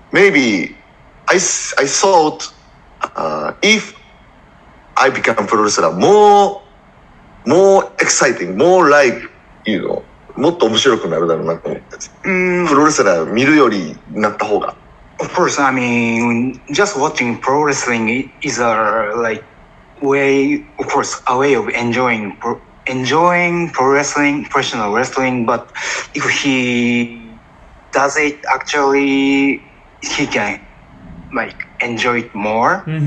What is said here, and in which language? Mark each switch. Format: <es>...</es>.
<en>Maybe I thought if I become pro wrestler, more exciting, more like</en> <ja>もっと面白くなるだろうなと思って。プロレスラー見るよりなった方が。</ja> <en>Of course, I mean, just watching pro wrestling is a way of enjoying pro wrestling, professional wrestling. But if he does it actually, he can enjoy it more.</en>